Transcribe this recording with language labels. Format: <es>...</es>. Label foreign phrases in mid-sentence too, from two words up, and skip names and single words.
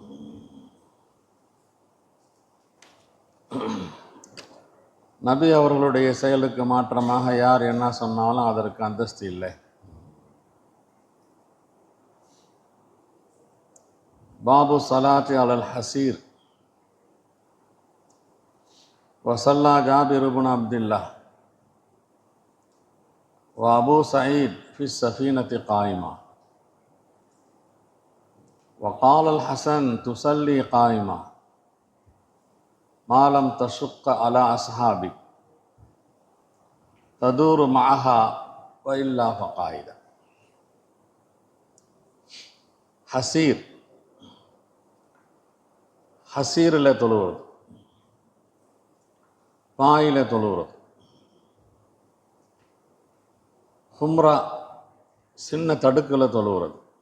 <ta>நபி அவர்களுடைய செயலுக்கு மாற்றமாக யார் என்ன சொன்னாலும் அதற்கு அந்தஸ்து இல்லை.</ta> <ar>باب الصلاة على الحصير. وصلى جابر بن عبد الله وأبو سعيد في السفينة قائما وقال الحسن: تصلي قائما ما لم تشق على أصحابك تدور معها وإلا فقائدا.</ar> <ta>ஹசீரில் தொழுவது, பாயில தொழுகிறது. ஹும்ரா, சின்ன தடுக்கில் தொழுகிறது.</ta>